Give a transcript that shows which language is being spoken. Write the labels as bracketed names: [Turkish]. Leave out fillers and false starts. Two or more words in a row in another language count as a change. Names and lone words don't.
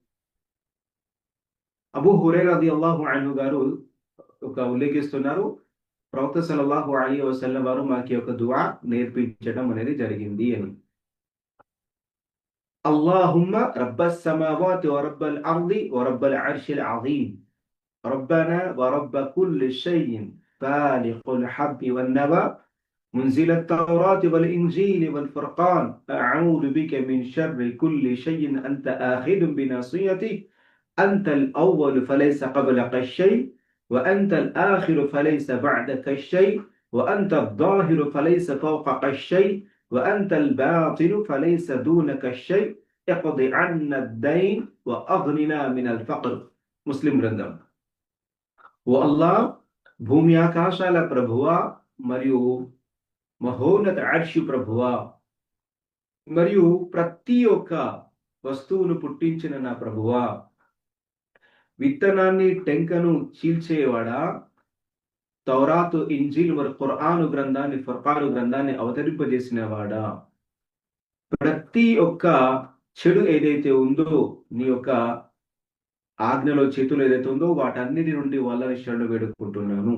[Telugu] అబూ హురైరా [Arabic] رضي الله عنه [Telugu] గారు ఉల్లేఖిస్తున్నారు, ప్రవక్త [Arabic] صلى الله عليه وسلم [Telugu] వారు మాకి ఒక దుఆ నేర్పించడం అనేది జరిగింది అని. [Arabic] اللهم رب السماوات ورب الأرض ورب العرش العظيم، ربنا ورب كل شيء فالق الحب والنوى منزل التوراة والإنجيل والفرقان أعوذ بك من شر كل شيء أنت آخذ بناصيته، أنت الأول فليس قبلك الشيء، وأنت الآخر فليس بعدك الشيء، وأنت الظاهر فليس فوقك الشيء، وأنت الباطن فليس دونك الشيء، اقض عنا الدين وأغننا من الفقر. [Telugu] مسلم గ్రంథం. ఓ అల్లాహ్, భూమి ఆకాశాల ప్రభువా మరియు మహోన్నత అర్షి ప్రభువా మరియు ప్రతి ఒక్క వస్తువును పుట్టించిన నా ప్రభువా, విత్తనాన్ని టెంకను చీల్చేవాడా, తౌరాతు ఇంజీల్ మరియు ఖురాను గ్రంథాన్ని ఫుర్ఖాను గ్రంథాన్ని అవతరింపజేసిన వాడా, ప్రతి ఒక్క చెడు ఏదైతే ఉందో నీ యొక్క ఆజ్ఞలో చేతులు ఏదైతే ఉందో వాటన్నిటి నుండి వల్లని శరణు వేడుకుంటున్నాను.